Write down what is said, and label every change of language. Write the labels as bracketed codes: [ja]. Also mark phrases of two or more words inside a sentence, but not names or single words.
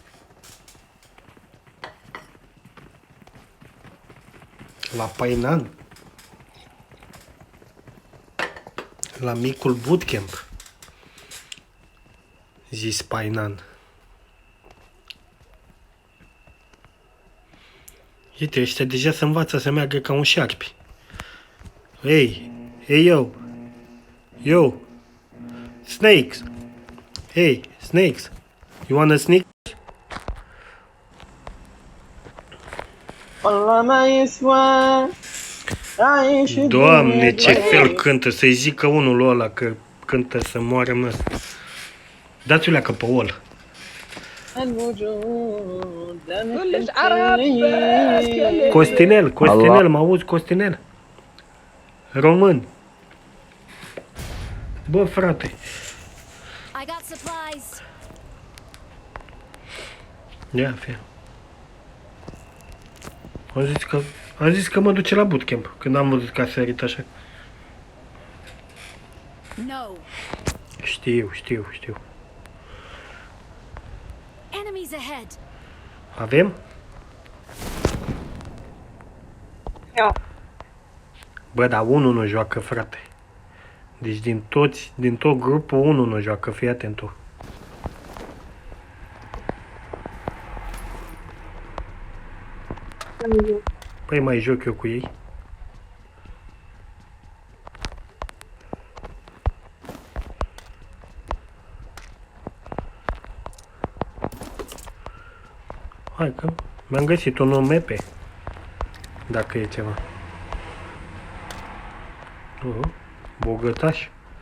[ro] La Painan. La micul bootcamp. Zis Painan. Uite, ăștia deja se învață să meargă ca un șarpi. [en] Hey, hey yo, snakes, hey, snakes, you wanna sneak? [ar] والله ما يسوى عايش [ro] Doamne, ce fel cântă, să-i zică unul ăla că cântă să moară mă. Dați-o leacă pe ol. [ar] الوجود كلش عرب بس [ro] Costinel, mă auzi, Costinel? Român. Bă, frate, [en] I got supplies. [ro] ia fie. Am zis că mă duce la bootcamp, când am văzut că a sărit așa. [en] No. [ro] Știu. [en] Enemies ahead. [ro] Avem? Eu. Bă, dar unul nu joacă, frate. Deci din tot grupul unul nu joacă, fii atent tu. Păi mai joc eu cu ei. Hai că mi-am găsit un nume dacă e ceva. Bogătaș.